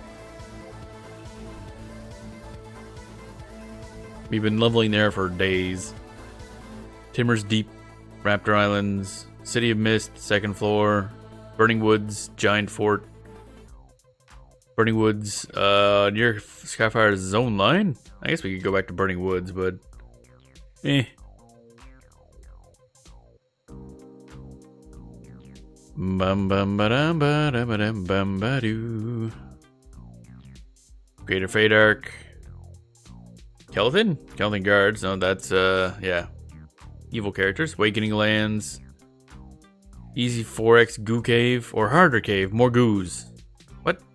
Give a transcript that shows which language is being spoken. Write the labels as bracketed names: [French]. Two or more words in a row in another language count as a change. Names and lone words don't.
[English] We've been leveling there for days. Timmer's Deep, Raptor Islands, City of Mist, second floor, Burning Woods, Giant Fort. Burning Woods, near Skyfire's zone line? I guess we could go back to Burning Woods, but eh. Bum bum ba dum ba dum ba dum bum ba doo. Greater Fate Arc. Kelvin? Kelvin Guards. No, that's yeah. Evil characters. Awakening Lands. Easy 4x Goo Cave or Harder Cave. More goos. What?